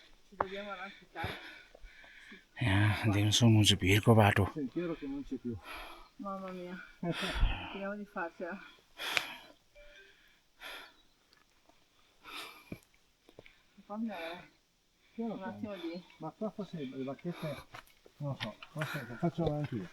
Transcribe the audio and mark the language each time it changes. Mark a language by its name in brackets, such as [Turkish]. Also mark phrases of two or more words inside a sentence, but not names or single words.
[Italian] ci dobbiamo arrampicare. [Nepali] यहाँ देख्न सक्नुहुन्छ भिरको बाटो [Italian] Sentiero che non c'è più. Mamma mia. Speriamo di farcela. Fammi Piano un piano. attimo di... Ma qua forse le bacchette, non lo so, forse lo faccio anche io.